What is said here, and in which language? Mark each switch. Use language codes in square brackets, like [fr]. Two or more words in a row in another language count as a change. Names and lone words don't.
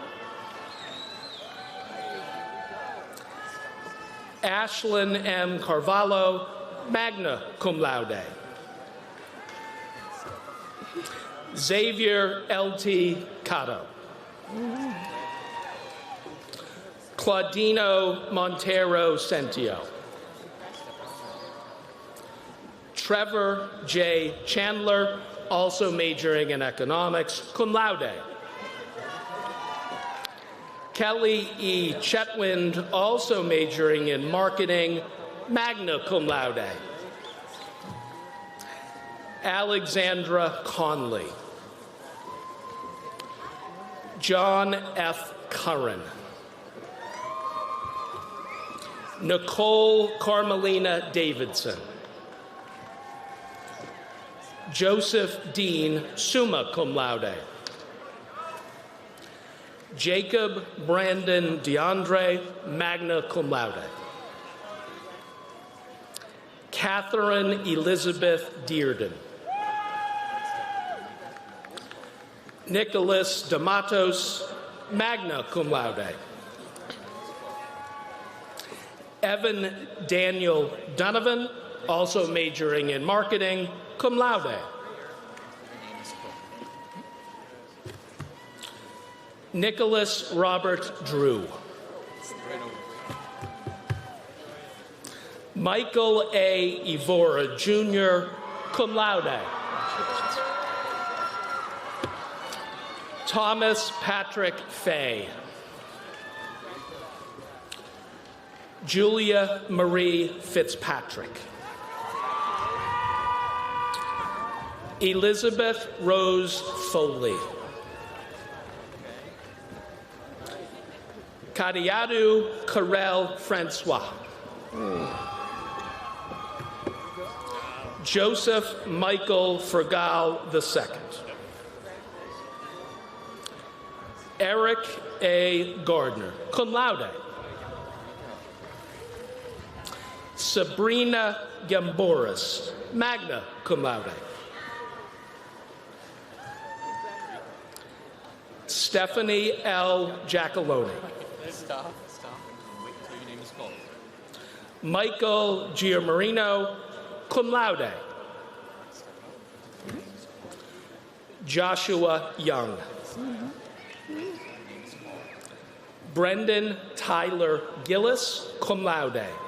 [en] Ashlyn M. [la] Carvalho, magna cum laude. [en] Xavier L.T. Cotto. Claudino Montero Centio. Trevor J. Chandler, also majoring in economics, [la] cum laude. [en] Kelly E. Chetwynd, also majoring in marketing, [la] magna cum laude. [en] Alexandra Conley. John F. Curran. Nicole Carmelina Davidson. Joseph Dean, [la] summa cum laude. [en] Jacob Brandon DeAndre, [la] magna cum laude. [en] Catherine Elizabeth Dearden. Nicholas D'Amatos, [la] magna cum laude. [en] Evan Daniel Donovan, also majoring in marketing, [la] cum laude. [en] Nicholas Robert Drew. Michael A. [la] Evora, Jr., cum laude. [en] Thomas Patrick Fay. Julia Marie Fitzpatrick. Elizabeth Rose Foley. Kadiadu Karel Francois. Joseph Michael Fergal II. Eric A. Gardner, [la] cum laude. [en] Sabrina Gamboris, [la] magna cum laude. [en] Stephanie L. Giacalone. Stop. Wait until your name is called. Michael Giamarino, [la] cum laude. [en] Joshua Young. Brendan Tyler Gillis, [la] cum laude.